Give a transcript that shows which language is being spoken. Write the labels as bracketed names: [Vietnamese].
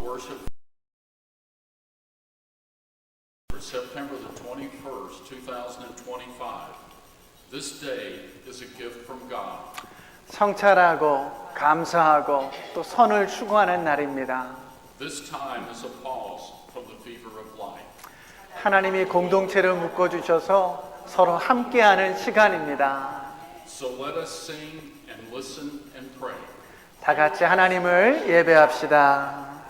[English] worship for September the 21st, 2025. This day is a gift from God. [Korean] 성찰하고 감사하고 또 선을 추구하는 날입니다. [English] This time is a pause from the fever of life. [Korean] 하나님이 공동체를 묶어주셔서 서로 함께하는 시간입니다. [English] So let us sing and listen and pray. [Korean] 다 같이 하나님을 예배합시다.